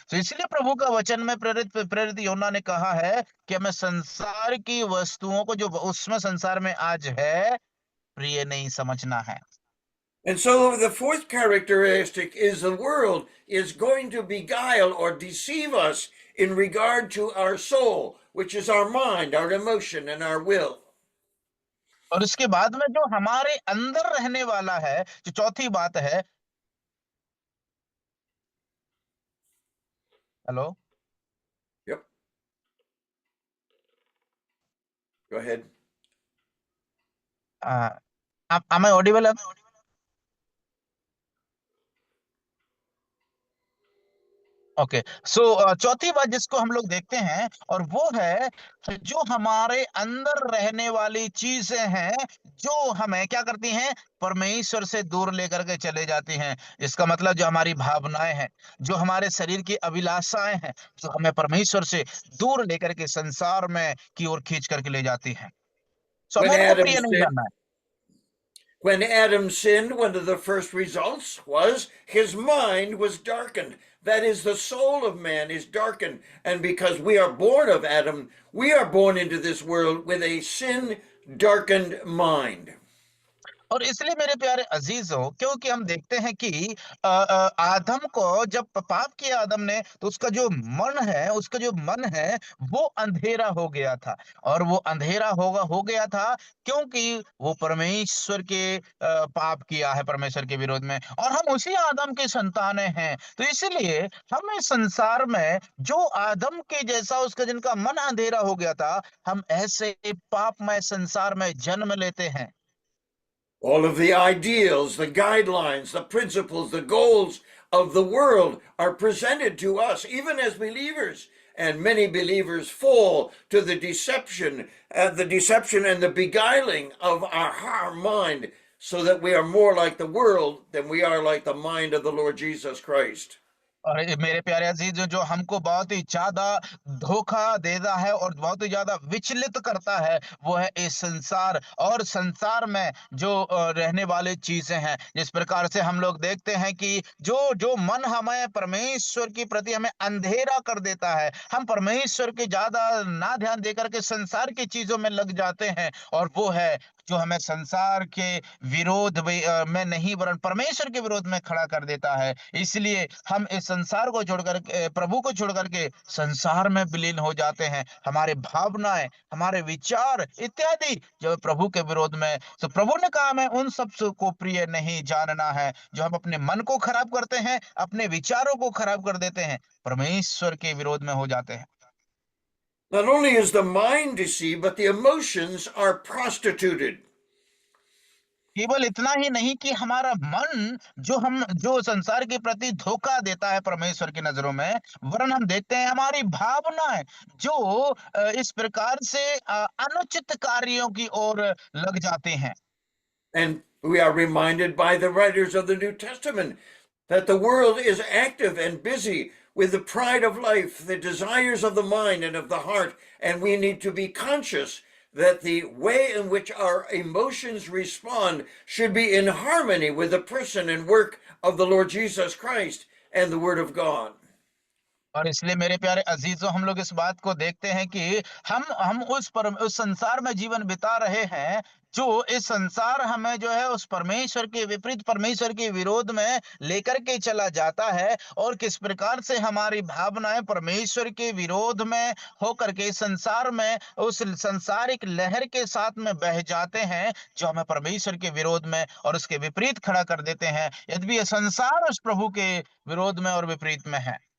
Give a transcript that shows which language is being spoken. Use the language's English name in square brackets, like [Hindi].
[Hindi] तो इसलिए प्रभु का वचन में प्रेरित प्रेरित यूहन्ना ने कहा है कि हमें संसार की वस्तुओं को, जो उसमें संसार में आज है, प्रिय नहीं समझना है। [English] And so the fourth characteristic is the world is going to beguile or deceive us in regard to our soul, which is our mind, our emotion, and our will. [Hindi] और उसके बाद में जो हमारे अंदर रहने वाला है, जो चौथी बात है। [English] Hello? Yep. Go ahead. am I audible? Okay. [Hindi] सो चौथी बात जिसको हम लोग देखते हैं, और वो है कि जो हमारे अंदर रहने वाली चीजें हैं, जो हमें क्या करती हैं, परमेश्वर से दूर लेकर के चले जाती हैं। इसका मतलब जो हमारी भावनाएं हैं, जो हमारे शरीर की अभिलाषाएं हैं, जो हमें परमेश्वर से दूर लेकर के संसार में की ओर खींच करके ले जाती हैं। [English] so When [Hindi] हमें उनको [English] Adam [Hindi] प्रिय नहीं [English] sinned, [Hindi] जानना है। [English] when Adam sinned, one of the first results was his mind was darkened. That is, the soul of man is darkened. And because we are born of Adam, we are born into this world with a sin darkened mind. [Hindi] और इसलिए मेरे प्यारे अजीजों, क्योंकि हम देखते हैं कि आदम को जब पाप किया आदम ने, तो उसका जो मन है, वो अंधेरा हो गया था। और वो अंधेरा हो गया था, क्योंकि वो परमेश्वर के पाप किया है, परमेश्वर के विरोध में। और हम उसी आदम के संतानें हैं, तो इसलिए हम इस संसार में जो आदम के जैसा, उसका जिनका मन अंधेरा हो गया था, हम ऐसे पापमय संसार में जन्म लेते हैं। [English] All of the ideals, the guidelines, the principles, the goals of the world are presented to us, even as believers. And many believers fall to the deception and the beguiling of our mind, so that we are more like the world than we are like the mind of the Lord Jesus Christ. [Hindi] और ये मेरे प्यारे अजीज, जो हमको बहुत ही ज्यादा धोखा देता है और बहुत ही ज्यादा विचलित करता है, वो है इस संसार, और संसार में जो रहने वाली चीजें हैं। जिस प्रकार से हम लोग देखते हैं कि जो जो मन हमें परमेश्वर के प्रति हमें अंधेरा कर देता है, हम परमेश्वर के ज्यादा ना ध्यान देकर के संसार की चीजों में लग जाते हैं, और वो है जो हमें संसार के में नहीं, वरन परमेश्वर के विरोध में खड़ा कर देता है। इसलिए हम इस संसार को छोड़कर प्रभु को छोड़कर के संसार में विलीन हो जाते हैं। हमारे भावनाएं, हमारे विचार इत्यादि जो प्रभु के विरोध में, तो प्रभु ने कहा हमें उन सब को प्रिय नहीं जानना है। जो हम अपने मन को खराब करते हैं, अपने विचारों को खराब कर देते हैं, परमेश्वर के विरोध में हो जाते हैं। [English] Not only is the mind deceived, but the emotions are prostituted. [Hindi] केवल इतना ही नहीं कि हमारा मन जो संसार के प्रति धोखा देता है परमेश्वर की नजरों में, वरन हम देखते हैं हमारी भावनाएं जो इस प्रकार से अनुचित कार्यों की ओर लग जाते हैं। [English] And we are reminded by the writers of the New Testament that the world is active and busy with the pride of life, the desires of the mind and of the heart, and we need to be conscious that the way in which our emotions respond should be in harmony with the person and work of the Lord Jesus Christ and the Word of God. [Hindi] और इसलिए मेरे प्यारे अजीजों, हम लोग इस बात को देखते हैं कि हम उस संसार में जीवन बिता रहे हैं, जो इस संसार हमें जो है उस परमेश्वर के विपरीत, परमेश्वर के विरोध में लेकर के चला जाता है, और किस प्रकार से हमारी भावनाएं परमेश्वर के विरोध में होकर के इस संसार में उस संसारिक लहर के साथ में बह जाते हैं, जो हमें परमेश्वर के विरोध में और उसके विपरीत खड़ा कर देते हैं, यद्यपि यह संसार उस प्रभु के विरोध में और विपरीत में है।